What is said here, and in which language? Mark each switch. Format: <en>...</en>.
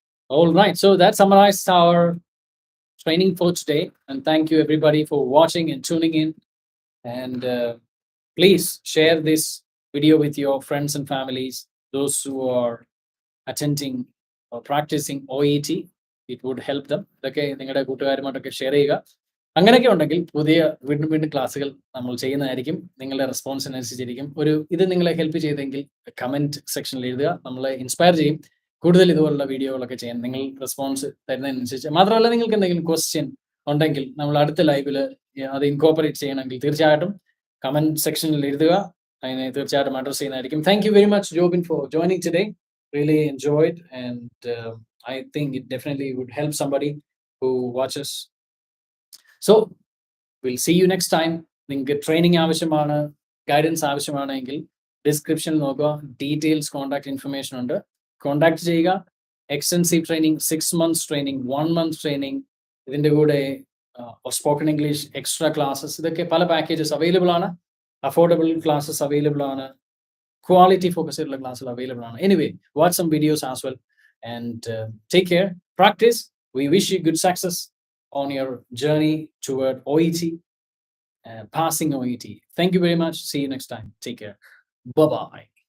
<en>All right, so that summarizes our training for today, and thank you everybody for watching and tuning in, and please share this video with your friends and families, those who are attending or practicing OET. It would help them.</en> <ml>ഇതൊക്കെ നിങ്ങളുടെ കൂട്ടുകാരുമായിട്ടൊക്കെ share ചെയ്യുക. അങ്ങനെയൊക്കെ ഉണ്ടെങ്കിൽ പുതിയ വീണ്ടും ക്ലാസ്സുകൾ നമ്മൾ ചെയ്യുന്നതായിരിക്കും. നിങ്ങളുടെ റെസ്പോൺസിനനുസരിച്ചിരിക്കും. ഇത് നിങ്ങളെ ഹെൽപ്പ് ചെയ്തെങ്കിൽ കമന്റ് സെക്ഷനിൽ എഴുതുക. നമ്മളെ ഇൻസ്പയർ ചെയ്യും കൂടുതൽ ഇതുപോലുള്ള വീഡിയോകളൊക്കെ ചെയ്യാൻ. നിങ്ങൾ റെസ്പോൺസ് തരുന്നതിനനുസരിച്ച് മാത്രമല്ല, നിങ്ങൾക്ക് എന്തെങ്കിലും ക്വസ്റ്റ്യൻ ഉണ്ടെങ്കിൽ നമ്മൾ അടുത്ത ലൈവിൽ അത് ഇൻകോപ്പറേറ്റ് ചെയ്യണമെങ്കിൽ തീർച്ചയായിട്ടും കമന്റ് സെക്ഷനിൽ എഴുതുക. അതിനെ തീർച്ചയായിട്ടും അഡ്രസ് ചെയ്യുന്നതായിരിക്കും.</ml> <en>Thank you very much Jobin for joining today. Really enjoyed, and I think it definitely would help somebody who watches. So we'll see you next time.</en> <ml>നിങ്ങൾക്ക് ട്രെയിനിങ് ആവശ്യമാണ്, ഗൈഡൻസ് ആവശ്യമാണെങ്കിൽ ഡിസ്ക്രിപ്ഷനിൽ നോക്കുക, ഡീറ്റെയിൽസ് കോൺടാക്ട് ഇൻഫർമേഷൻ ഉണ്ട്. Contact ചെയ്യുക. Extensive training, 6 months training, 1 month training, ഇതിൻ്റെ കൂടെ spoken English extra classes, ഇതൊക്കെ പല പാക്കേജസ് അവൈലബിൾ ആണ്. അഫോർഡബിൾ ക്ലാസ്സസ് അവൈലബിൾ ആണ്.</ml> <en>Quality focus classes available on. Anyway, watch some videos as well, and take care. Practice. We wish you good success on your journey toward OET, passing OET. Thank you very much. See you next time. Take care. Bye bye.</en>